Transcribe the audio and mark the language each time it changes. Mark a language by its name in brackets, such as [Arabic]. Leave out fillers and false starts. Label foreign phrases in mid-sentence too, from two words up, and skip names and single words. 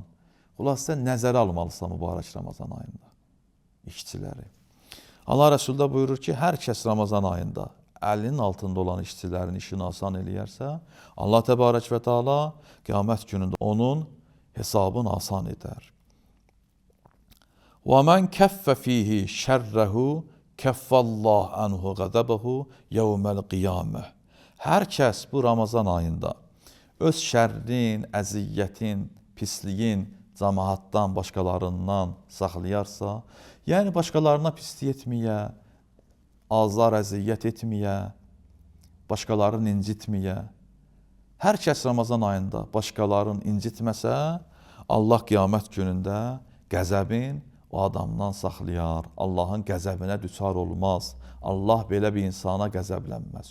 [Azerbaijani] Xülasə nəzərə almalısan mübarək Ramazan ayında işçiləri. Allah Rəsulü də buyurur ki, hər kəs Ramazan ayında əlinin altında olan işçilərin işini asan eləyərsə, [Arabic] الله تبارك وتعالى [Azerbaijani] qiyamət günündə onun hesabını asan edər. [Arabic] وَمَنْ كَفَّ فِيهِ شَرَّهُ كَفَّ اللّٰهُ عَنْهُ غَضَبَهُ يَوْمَ الْقِيَامَةِ. [Azerbaijani] Hər kəs bu Ramazan ayında öz şərrin, əziyyətin, pisliyin cəmaatdan, başqalarından saxlayarsa, yəni başqalarına pislik etməyə, azar, əziyyət etməyə, başqalarını incitməyə, hər kəs Ramazan ayında başqalarını incitməsə, Allah qiyamət günündə qəzəbin o adamdan saxlayar, Allahın qəzəbinə düçar olmaz, Allah belə bir insana qəzəblənməz.